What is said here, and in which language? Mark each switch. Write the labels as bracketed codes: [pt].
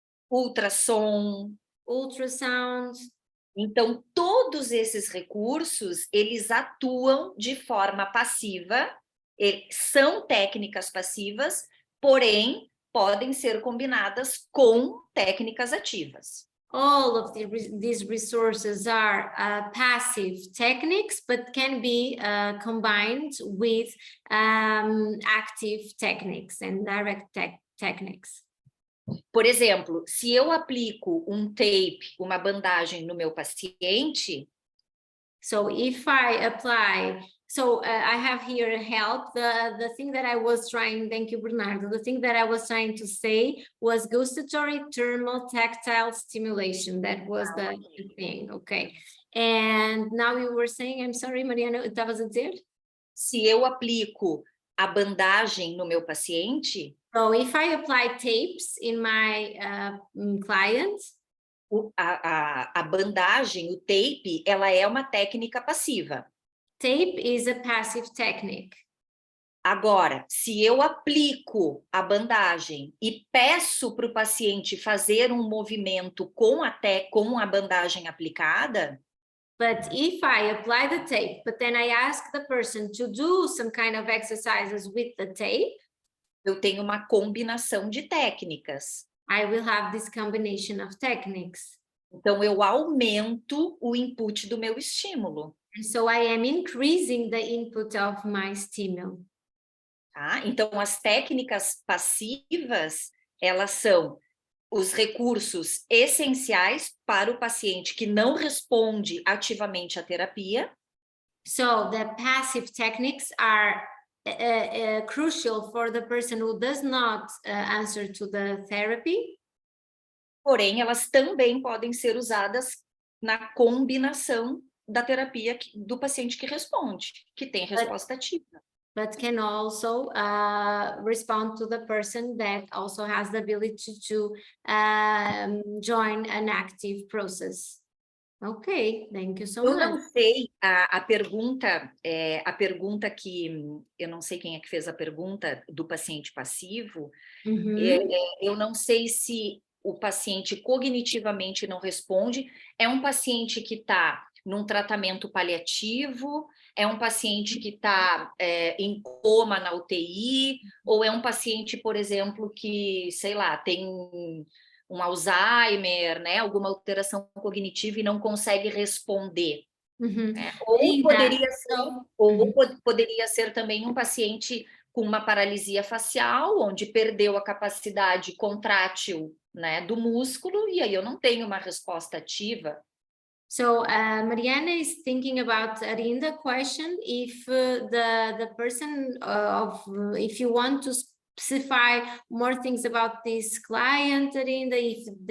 [pt] ultrassom. [en] ultrasound. [pt] Então, todos esses recursos, eles atuam de forma passiva, são técnicas passivas, porém, podem ser combinadas com técnicas ativas. [en] All of these resources are passive techniques, but can be combined with active techniques and direct techniques. [pt] Por exemplo, se eu aplico um tape, uma bandagem no meu paciente... [en] So if I apply, I have here help. The thing that I was trying, thank you, Bernardo. The thing that I was trying to say was gustatory, thermal, tactile stimulation. That was the thing, okay. And now you were saying, I'm sorry, Mariana, [pt] estavas a dizer? Se eu aplico a bandagem no meu paciente... [en] So if I apply tapes in my client, [pt] a bandagem, o tape, ela é uma técnica passiva. [en] Tape is a passive technique. [pt] Agora, se eu aplico a bandagem e peço para o paciente fazer um movimento com a bandagem aplicada... [en] But if I apply the tape, but then I ask the person to do some kind of exercises with the tape, [pt] eu tenho uma combinação de técnicas. [en] I will have this combination of techniques. [pt] Então, eu aumento o input do meu estímulo. [en] And so I am increasing the input of my stimulus. [pt] Tá? Então, as técnicas passivas, elas são os recursos essenciais para o paciente que não responde ativamente à terapia. [en] So the passive techniques are crucial for the person who does not answer to the therapy. [pt] Porém, elas também podem ser usadas na combinação da terapia do paciente que responde, que tem resposta ativa. [en] But can also respond to the person that also has the ability to join an active process. Ok, thank you so much. [pt] Eu não sei, a pergunta que, eu não sei quem é que fez a pergunta do paciente passivo, eu não sei se o paciente cognitivamente não responde, é um paciente que está num tratamento paliativo, é um paciente que está em coma na UTI, ou é um paciente, por exemplo, que, sei lá, tem um Alzheimer, né, alguma alteração cognitiva e não consegue responder. Né? Ou poderia ser também um paciente com uma paralisia facial, onde perdeu a capacidade contrátil, né, do músculo, e aí eu não tenho uma resposta ativa. [en] So Mariana is thinking about Arinda question, if the person if you want to specify more things about this client, Arinda, if